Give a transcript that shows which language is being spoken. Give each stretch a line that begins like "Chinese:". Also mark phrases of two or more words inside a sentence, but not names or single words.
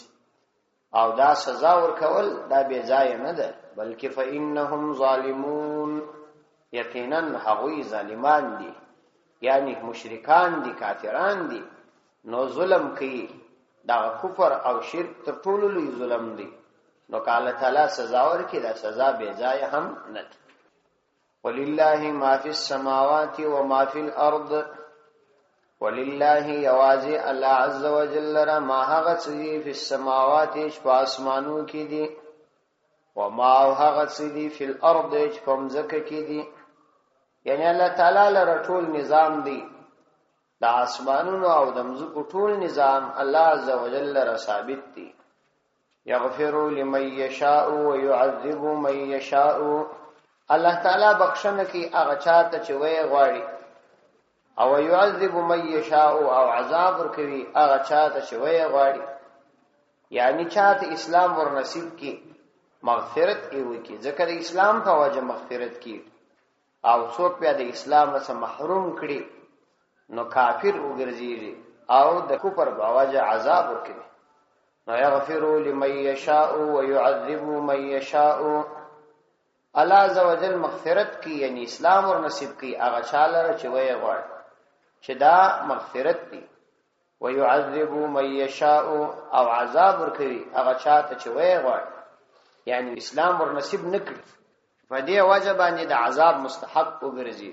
Pashto: او دا سزا ورکول دا بے ځای نه ده، بلکې
Arabic: فإنهم ظالمون،
Pashto: یقینا هغوی ظالمان دي، یعنی مشرکان دي، کافران دي. نو ظلم کوي، دا کفر او شرک تر ټولو لوی ظلم دی. نو که الله تعالی سزا ورکړي دا سزا بے ځای هم نه ده.
Arabic: ولله ما فی السماوات و ما فی الارض،
Pashto: ولله یوازې الله
Arabic: عز وجل
Pashto: را ما هغه څه
Arabic: فی السماوات
Pashto: چې په اسمانو کې دي،
Arabic: و ما
Pashto: هغه څه دي
Arabic: فی الارض
Pashto: چې په ځمکه کې دي. یعنی الله تعالی لره ټول نظام دی، د اسمانونو او د ځمکو ټول نظام الله
Arabic: عز وجل
Pashto: لره ثابت دی.
Arabic: یغفر لمن یشاء و يعذب من یشاء،
Pashto: الله تعالی بخښنه کوي هغه چاته چې وی غواړي، او
Arabic: يعذب من یشاء
Pashto: او عذاب ورکوي هغه چاته چې وی غواړي. یعنی چاته اسلام ور نصیب کی مغفرت ایوي کی، ځکه د اسلام په وجه مغفرت کی. او څوک بیا د اسلام څخه محروم کړي نو کافر وګرځي او د کفر په وجه عذاب ورکوي. نو
Arabic: یغفر لمن یشاء و يعذب من یشاء،
Pashto: الله
Arabic: عز وجل
Pashto: مغفرت کی یعنی اسلام ور نصیب کی هغه چاله چې وی غواړي چې دا مغفرت دی.
Arabic: و يعذب من یشاء
Pashto: او عذاب ورکوي هغه چاته چې وی غواړي. یعنی اسلام ورنصیب نکړي په دې وجه باندې د عذاب مستحق وګرځي.